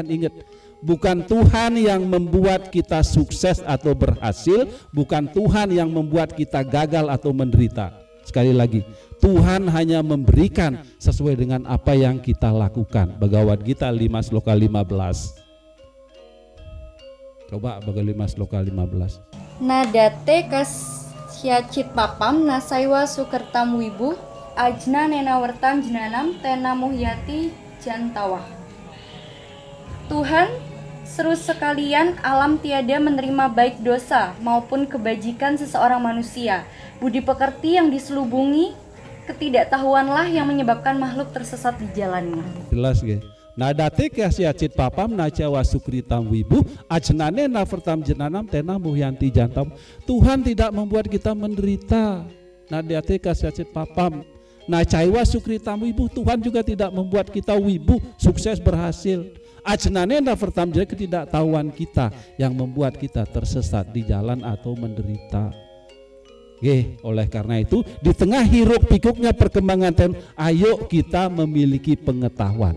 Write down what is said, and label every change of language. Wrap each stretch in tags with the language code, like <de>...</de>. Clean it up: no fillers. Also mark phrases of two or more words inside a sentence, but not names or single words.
<id>Ingat, bukan Tuhan yang membuat kita sukses atau berhasil, bukan Tuhan yang membuat kita gagal atau menderita. Sekali lagi, Tuhan hanya memberikan sesuai dengan apa yang kita lakukan. Bhagavad Gita 5 sloka 15. Coba Bhagavad Gita sloka 15.</id> <sa>Nadate kasyacit papam nasaiwa sukertam wibuh ajna nenawertam jenanam tena muhyati jantawah.</sa> <id>Tuhan, seru sekalian alam tiada menerima baik dosa maupun kebajikan seseorang manusia. Budi pekerti yang diselubungi ketidaktahuanlah yang menyebabkan makhluk tersesat di jalannya. Jelas ya.</id> <sa>Nadate kasyacit papam nacawa sukritam wibu ajnane navertam jenanam tena muhyanti jantam.</sa> <id>Tuhan tidak membuat kita menderita.</id> <sa>Nadate kasyacit papam nacawa sukritam wibu,</sa> <id>Tuhan juga tidak membuat kita wibu, sukses berhasil.</id> <sa>Ajnane navertam jenanam,</sa> <id>ketidaktahuan kita yang membuat kita tersesat di jalan atau menderita. Oleh karena itu di tengah hiruk pikuknya perkembangan teknologi, ayo kita memiliki pengetahuan.</id>